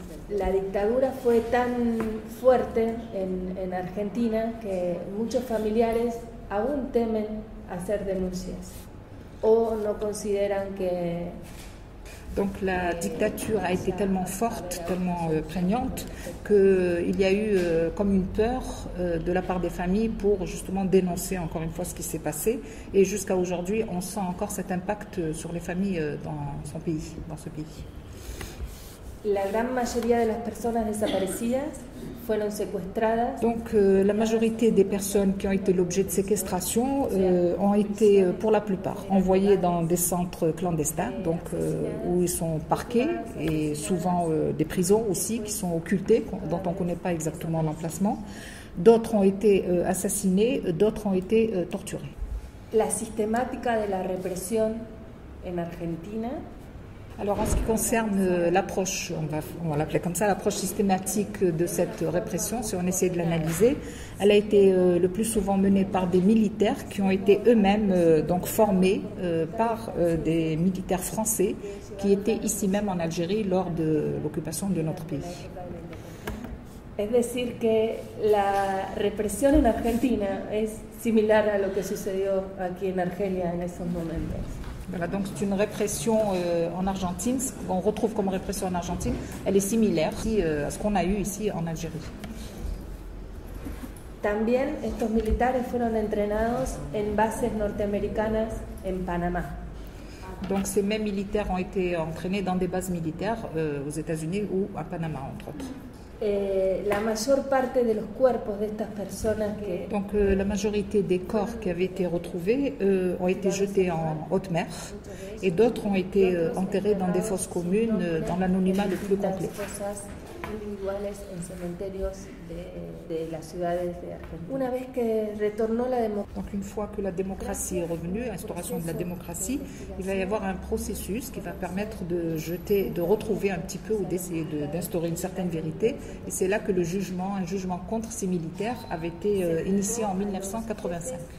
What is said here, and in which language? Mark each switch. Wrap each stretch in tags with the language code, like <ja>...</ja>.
<es>La dictadura fue tan fuerte en Argentina que muchos familiares aún temen hacer denuncias o no consideran que.</es> <fr>Donc la dictature a été tellement forte, tellement prégnante, qu'il y a eu comme une peur de la part des familles pour justement dénoncer encore une fois ce qui s'est passé. Et jusqu'à aujourd'hui, on sent encore cet impact sur les familles dans ce pays.</fr> <es>La gran mayoría de las personas desaparecidas fueron secuestradas.</es> <fr>Donc la majorité des personnes qui ont été l'objet de séquestration ont été pour la plupart envoyées dans des centres clandestins, donc où ils sont parqués, et souvent des prisons aussi qui sont occultées, dont on ne connaît pas exactement l'emplacement. D'autres ont été assassinés, d'autres ont été torturés.</fr> <es>La sistemática de la represión en Argentina.</es> <fr>Alors en ce qui concerne l'approche, on va l'appeler comme ça, l'approche systématique de cette répression, si on essaie de l'analyser, elle a été le plus souvent menée par des militaires qui ont été eux-mêmes donc formés par des militaires français qui étaient ici même en Algérie lors de l'occupation de notre pays.</fr> <es>Es decir que la represión en Argentina es similar a lo que sucedió aquí en Argelia en esos momentos.</es> <fr>Voilà, donc c'est une répression en Argentine, ce qu'on retrouve comme répression en Argentine, elle est similaire à ce qu'on a eu ici en Algérie.</fr> <es>También estos militares fueron entrenados en bases norteamericanas en Panamá.</es> <fr>Donc ces mêmes militaires ont été entraînés dans des bases militaires aux États-Unis ou à Panama, entre autres.</fr> <es>La mayor parte de los cuerpos de estas personas que...</es> <fr>Donc la majorité des corps qui avaient été retrouvés ont été jetés en haute mer et d'autres ont été enterrés dans des fosses communes dans l'anonymat le plus complet.</fr> <es>Individuales en cementerios de las ciudades de Argentina. Una vez que retornó la democracia.</es> <fr>Donc une fois que la démocratie est revenue, instauration de la démocratie, il va y avoir un processus qui va permettre de retrouver un petit peu ou d'essayer d'instaurer une certaine vérité. Et c'est là que un jugement contre ces militaires avait été initié en 1985.</fr>